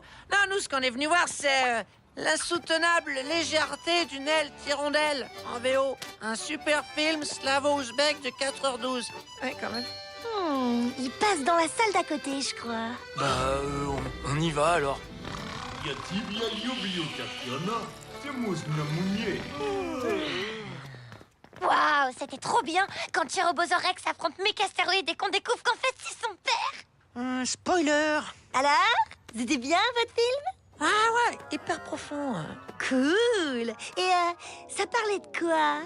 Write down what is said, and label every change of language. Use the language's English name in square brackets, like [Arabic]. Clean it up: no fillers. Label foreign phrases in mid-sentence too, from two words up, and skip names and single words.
[French] Non, nous ce qu'on est venu voir c'est l'insoutenable légèreté d'une aile tirondelle en VO. Un super film slavo-ouzbek de 4h12. Ouais quand même. Il passe dans la salle d'à côté, je crois. Bah, on y va alors. [Russian] Я тебя люблю, Татьяна. Ты можно мне. [French] Waouh, c'était trop bien quand Tyrannosaurus Rex affronte Mécastéroïde et qu'on découvre qu'en fait c'est son père. Spoiler. Alors? C'était bien, votre film? Ah ouais, hyper profond. Cool. Et ça parlait de quoi?